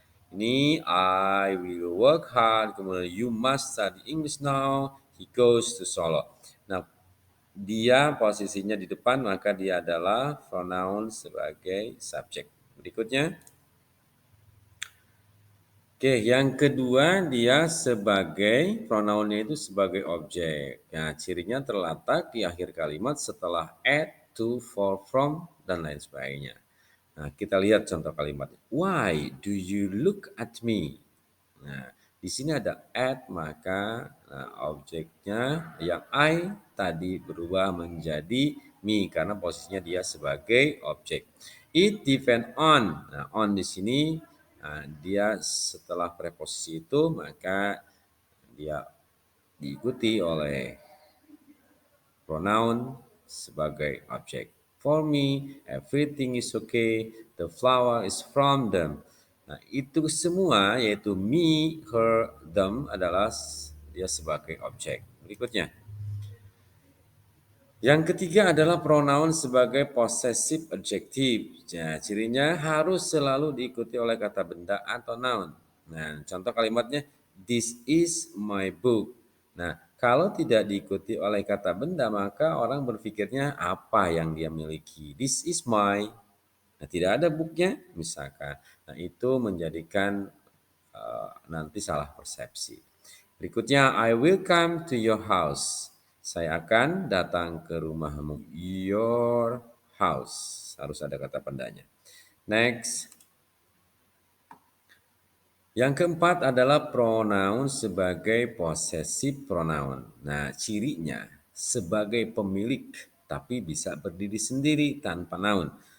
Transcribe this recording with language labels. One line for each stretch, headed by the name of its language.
Indonesian: Ini
English: I will work hard,
Indonesian: kemudian
English: you must study English now, he goes to Solo.
Indonesian: Nah, dia posisinya di depan, maka dia adalah pronoun sebagai subjek. Berikutnya. Oke, yang kedua dia sebagai pronounnya itu sebagai objek. Nah, cirinya terletak di akhir kalimat setelah at, to, for, from, dan lain sebagainya. Nah, kita lihat contoh kalimat.
English: Why do you look at me?
Indonesian: Nah, di sini ada at, maka objeknya yang I tadi berubah menjadi me karena posisinya dia sebagai objek.
English: It depend on.
Indonesian: Nah, on di sini dia setelah preposisi itu maka dia diikuti oleh pronoun sebagai objek.
English: For me, everything is okay. The flower is from them.
Indonesian: Nah, itu semua yaitu me, her, them adalah dia sebagai objek. Berikutnya. Yang ketiga adalah pronoun sebagai possessive adjective. Nah, cirinya harus selalu diikuti oleh kata benda atau noun. Nah, contoh kalimatnya,
English: this is my book.
Indonesian: Nah, kalau tidak diikuti oleh kata benda, maka orang berpikirnya apa yang dia miliki.
English: This is my.
Indonesian: Nah, tidak ada booknya, misalkan. Nah, itu menjadikan nanti salah persepsi. Berikutnya,
English: I will come to your house.
Indonesian: Saya akan datang ke rumahmu.
English: Your house.
Indonesian: Harus ada kata pendanya.
English: Next.
Indonesian: Yang keempat adalah pronoun sebagai possessive pronoun. Nah, cirinya sebagai pemilik tapi bisa berdiri sendiri tanpa noun.